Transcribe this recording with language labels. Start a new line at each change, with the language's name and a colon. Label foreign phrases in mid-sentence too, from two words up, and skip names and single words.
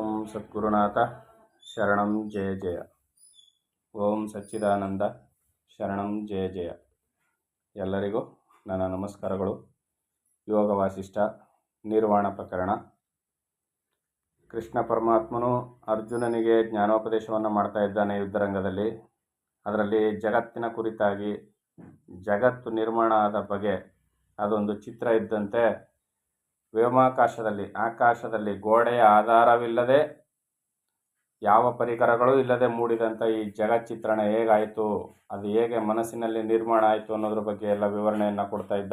Sanskrit: ಸದ್ಗುರುನಾಥ ಶರಣಂ ಜಯ ಜಯ. ಓಂ ಸಚ್ಚಿದಾನಂದ ಶರಣಂ ಜಯ ಜಯ.
Kannada: ಎಲ್ಲರಿಗೂ ನನ್ನ ನಮಸ್ಕಾರಗಳು. ಯೋಗ ವಾಸಿಷ್ಠ ನಿರ್ವಾಣ ಪ್ರಕರಣ. ಕೃಷ್ಣ ಪರಮಾತ್ಮನು ಅರ್ಜುನನಿಗೆ ಜ್ಞಾನೋಪದೇಶವನ್ನು ಮಾಡ್ತಾ ಇದ್ದಾನೆ ಯುದ್ಧರಂಗದಲ್ಲಿ. ಅದರಲ್ಲಿ ಜಗತ್ತಿನ ಕುರಿತಾಗಿ, ಜಗತ್ತು ನಿರ್ಮಾಣ ಆದ ಬಗೆ ಅದೊಂದು ಚಿತ್ರ ಇದ್ದಂತೆ ಆಕಾಶದಲ್ಲಿ ಗೋಡೆಯ ಆಧಾರವಿಲ್ಲದೆ ಯಾವ ಪರಿಕರಗಳು ಇಲ್ಲದೆ ಮೂಡಿದಂಥ ಈ ಜಗಚ್ಚಿತ್ರಣ ಹೇಗಾಯಿತು, ಅದು ಹೇಗೆ ಮನಸ್ಸಿನಲ್ಲಿ ನಿರ್ಮಾಣ ಆಯಿತು ಅನ್ನೋದ್ರ ಬಗ್ಗೆ ಎಲ್ಲ ವಿವರಣೆಯನ್ನು ಕೊಡ್ತಾ ಇದ್ದ.